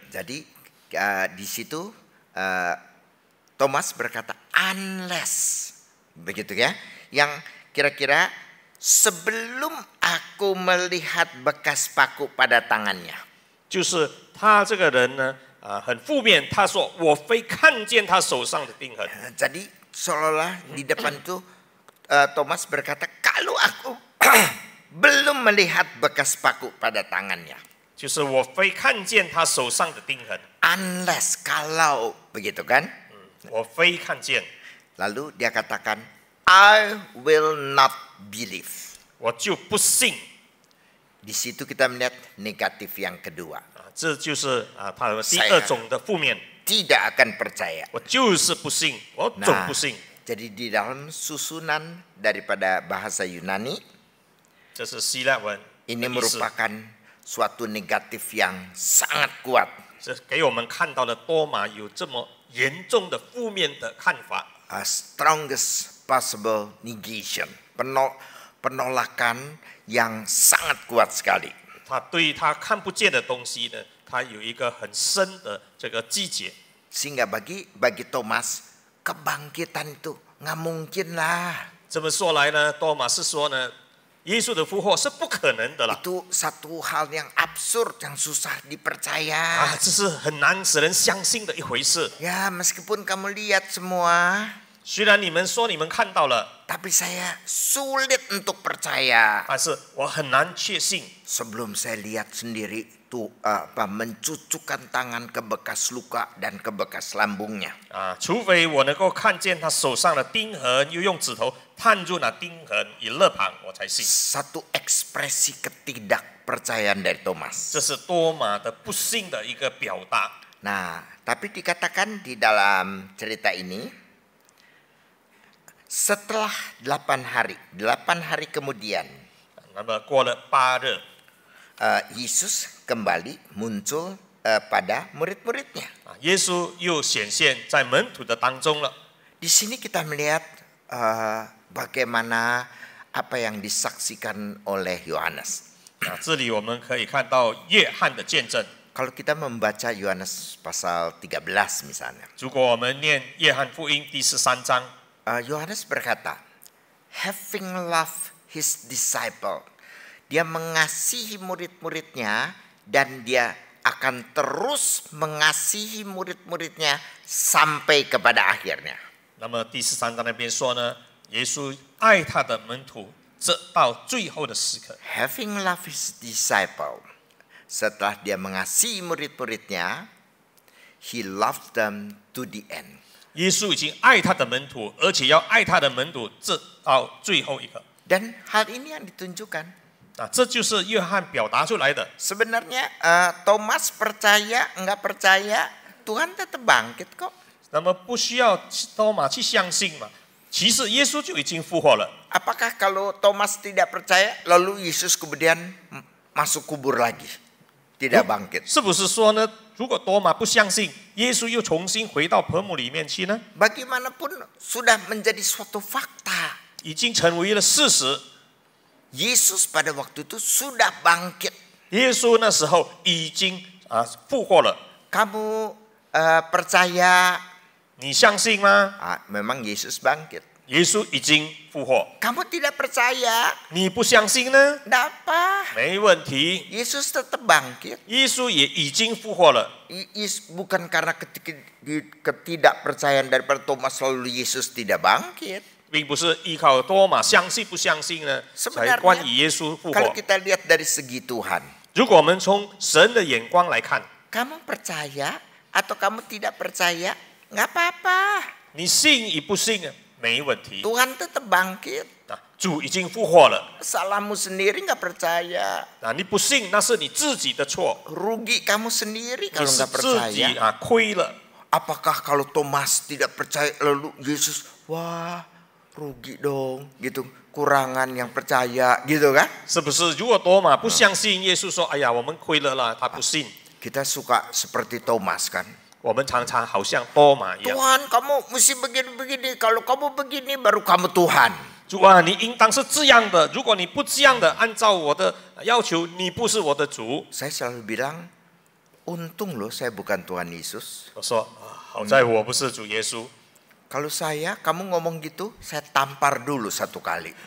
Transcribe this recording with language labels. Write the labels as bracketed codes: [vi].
[id] Jadi di situ Thomas berkata unless, begitu ya, yang kira-kira sebelum aku melihat bekas paku pada tangannya. [zh] 就是他这个人呢，很负面，他说我非看见他手上的钉痕。 [id] Jadi seolah-olah di depan itu Thomas berkata, kalau aku belum melihat bekas paku pada tangannya. [zh] 就是我非看见他手上的钉痕， [id] Unless, kalau, begitu kan? [zh] 我非看见， [id] Lalu dia katakan, [en] I will not believe. [zh] 我就不信。 [id] Di situ kita melihat negatif yang kedua. [zh] 这就是他的第二种的负面， [id] Tidak akan percaya. [zh] 我就是不信，我总不信。 [id] Jadi di dalam susunan daripada bahasa Yunani, [zh] 这是希腊文， [id] ini merupakan suatu negatif yang sangat kuat. [zh] 这给我们看到了多马有这么严重的负面的看法。 [en] Strongest possible negation. [id] Penolakan yang sangat kuat sekali. [zh] 他对他看不见的东西呢，他有一个很深的这个季节。 [id] Sehingga bagi Thomas, kebangkitan itu nggak mungkin lah. [zh] 这么说来呢，多马是说呢，耶稣的复活是不可能的了。 [id] Itu satu hal yang absurd, yang susah dipercaya. [zh] 这是很难使人相信的一回事。 [id] Ya, meskipun kamu lihat semua, [zh] 虽然你们说你们看到了， [id] tapi saya sulit untuk percaya [zh] 但是我很难确信。 [id] sebelum saya lihat sendiri tuh mencucukkan tangan ke bekas luka dan ke bekas lambungnya. [zh] 除非我能够看见他手上的钉痕，又用指头探入那钉痕与肋旁，我才信。 [id] Satu ekspresi ketidakpercayaan dari Thomas. [zh] 这是多马的不信的一个表达。 [id] Nah, tapi dikatakan di dalam cerita ini, setelah 8 hari kemudian, [zh] 那么过了8日， [id] Yesus kembali muncul pada murid-muridnya. [zh] 耶稣又显现在门徒的当中了。 [id] Di sini kita melihat bagaimana apa yang disaksikan oleh Yohanes. [zh] 这里我们可以看到约翰的见证。 [id] Kalau kita membaca Yohanes pasal 13 misalnya, [zh] 如果我们念约翰福音第13章， [id] Yohanes berkata, [en] having loved his disciple, [id] dia mengasihi murid-muridnya dan dia akan terus mengasihi murid-muridnya sampai kepada akhirnya. [zh] 那么第13章那边说呢，耶稣爱他的门徒，直到最后的时刻。 [en] Having loved his disciple, [id] setelah dia mengasihi murid-muridnya, [en] he loved them to the end. [zh] 耶稣已经爱他的门徒，而且要爱他的门徒直到最后一刻。 [id] Dan hal ini yang ditunjukkan. [zh] 这就是约翰表达出来的。 [id] Sebenarnya Thomas percaya nggak percaya, Tuhan tetap bangkit kok. [zh] 那么不需要多马去相信嘛，其实耶稣就已经复活了。 [id] Apakah kalau Thomas tidak percaya, lalu Yesus kemudian masuk kubur lagi, tidak bangkit? [zh] 是不是说呢？如果多马不相信，耶稣又重新回到坟墓里面去呢？ [id] Bagaimanapun sudah menjadi suatu fakta. [zh] 已经成为了事实。 [id] Yesus pada waktu itu sudah bangkit. [zh] 耶稣那时候已经复活了， [id] Kamu percaya? [zh] 你相信吗？ [id] Memang Yesus bangkit. [zh] 耶稣已经复活， [id] Kamu tidak percaya? [zh] 你不相信呢？ [id] Tidak apa. [zh] 没问题， [id] Yesus tetap bangkit. [zh] 耶稣也已经复活了。 [id] Bukan karena ketidakpercayaan daripada Thomas lalu Yesus tidak bangkit. [zh] 并不是依靠多马相信不相信呢，才关于耶稣复 [id] Kalau kita lihat dari segi Tuhan, [zh] 如果我们从神的眼光来看， [id] kamu percaya atau kamu tidak percaya, nggak apa-apa. [zh] 你信与不信没问题。 [id] Tuhan tetap bangkit. [zh] 主已经复活了， [id] Salahmu sendiri nggak percaya. [zh] 你不信那是你自己的错， [id] Rugi kamu sendiri [zh] 你 [id] kalau [zh] 是 [id] nggak [zh] 自己 [id] percaya. [zh] 亏了。 [id] Apakah kalau Thomas tidak percaya lalu Yesus, wah rugi dong, gitu. Kurangan yang percaya, gitu kan? [zh] 是不是？如果多马不相信耶稣说：“哎呀，我们亏了啦。”他不信。 [id] Kita suka seperti Thomas kan? [zh] 我们常常好像多马一样。 [id] Tuhan, kamu mesti begini-begini. Kalau kamu begini, baru kamu Tuhan. [zh] 主啊，你应当是这样的。如果你不这样的，按照我的要求，你不是我的主。 [id] Saya selalu bilang, untung loh saya bukan Tuhan Yesus. [zh] 我说：“好在我不是主耶稣。 [id] Kalau saya, kamu ngomong gitu, saya tampar dulu satu kali.